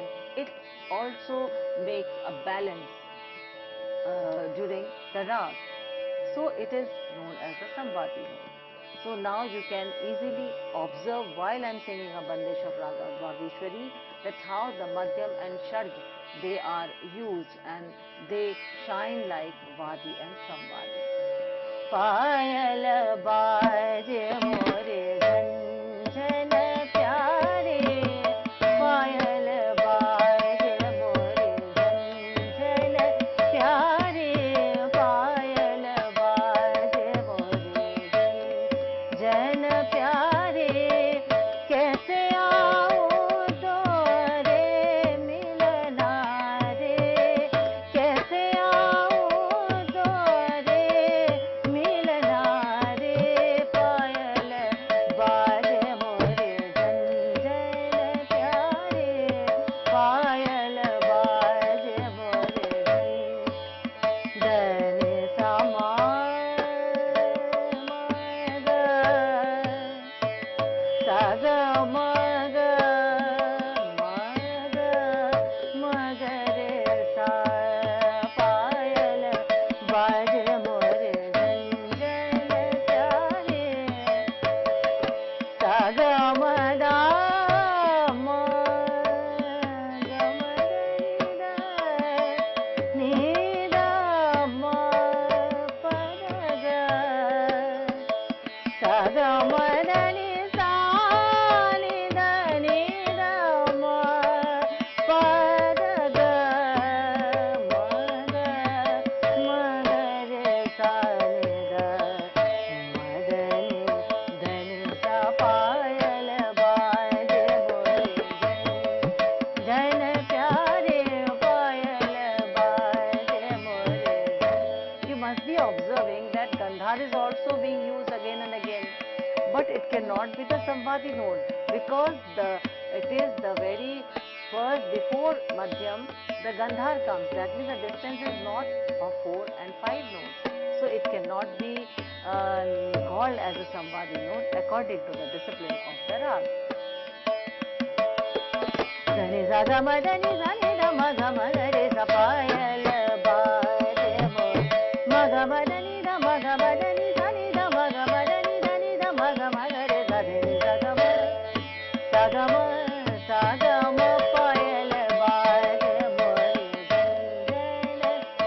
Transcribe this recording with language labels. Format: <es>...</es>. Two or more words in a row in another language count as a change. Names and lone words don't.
<en>It also makes a balance during the rag. So it is known as the Samvadi note. So now you can easily observe while I am singing a Bandish of Raga Vagishwari that how the Madhyam and Sharj, they are used and they shine like Vadi and Samvadi.</en> <hi>पायल बाजे मोरे झनझन प्यारे, पायल बाजे मोरे झनझन प्यारे, पायल बाजे मोरे झनझन प्यारे, कैसे आओ डोरे मिलना रे, कैसे आओ डोरे मिलना रे, पायल बाजे मोरे झनझन प्यारे, पायल बाजे मोरे dani sama saga maga maga re sa, पायल बाजे मोरे झनझन प्यारे, saga mada ma ga ma ni da ma pa ga, saga mada ni sa ni da ma pa ga ma re sa ni da ma dhani sa, पायल बाजे मोरे झनझन प्यारे, पायल बाजे मोरे.</hi> <en>You must be observing that Gandhar is also being used again and again, but it cannot be the Samvadi note because it is the very first, before Madhyam, the Gandhar comes. That means the distance is not of 4 and 5 notes. So it cannot be called as a Samvadi note according to the discipline of the rag. Dhani sa ga ma dhani sa ni da ma ga ma re sa,</en> <hi>पायल बाजे मोरे ma ga ma dhani da ma ga ma dhani sa ni da ma ga ma dhani da ma ga ma re sa, dhani sa ga ma पायल बाजे मोरे झनझन,</hi>